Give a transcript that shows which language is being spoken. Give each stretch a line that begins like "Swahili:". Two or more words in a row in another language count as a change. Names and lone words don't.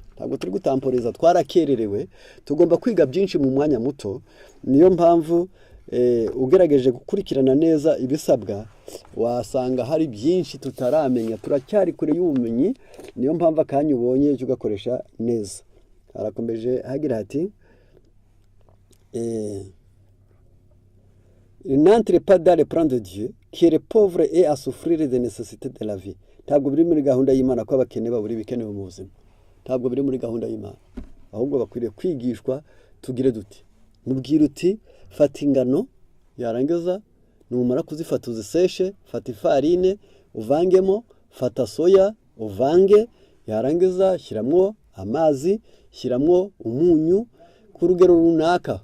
Kinyarwanda: Ntabwo turi gutamporeza, twarakererewe, tugomba kwiga byinshi mu mwanya muto. Niyo mpamvu ugerageje gukurikirana neza ibisabwa, wasanga hari byinshi tutaramenya, turacyari kure y'ubumenyi. Niyo mpamvu akanya ubonye cyo gakoresha neza. Arakomeje hagira ati
French: n'entre pas dans le plan de Dieu qui est pauvre et à souffrir des nécessités de la vie.
Kinyarwanda: Ntabwo biri muri gahunda y'Imana ko abakene baburi bikenewe mu buzima. Ntabwo biri muri gahunda y'Imana, ahubwo bakwiriye kwigishwa. Tugire duti, mubwira uti fata ingano, yarangiza numara kuzifata uziseshe, fata ifarine uvangemo, fata soya uvange, yarangiza shyiramo amazi, shyiramo umunyu ku rugero runaka.